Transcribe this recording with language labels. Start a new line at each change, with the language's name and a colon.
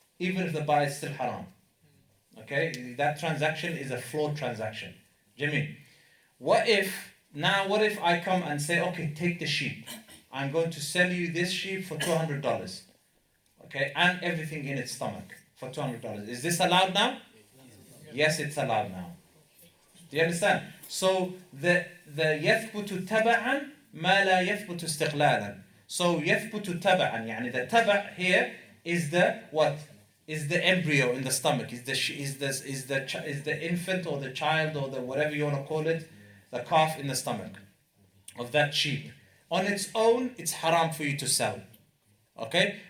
English: Even if the buyer is still haram. Okay? That transaction is a flawed transaction. Jameen. What if I come and say, okay, take the sheep. I'm going to sell you this sheep for $200. Okay? And everything in its stomach for $200. Is this allowed now? Yes, it's allowed now. Do you understand? So the
Arabic: يثبت تبعا ما لا يثبت استقلالا.
English: So
Arabic: يثبت تبعا, يعني
English: the تبع here is the what? Is the embryo in the stomach? Is the infant or the child or the whatever you want to call it, the calf in the stomach of that sheep. On its own, it's haram for you to sell. Okay?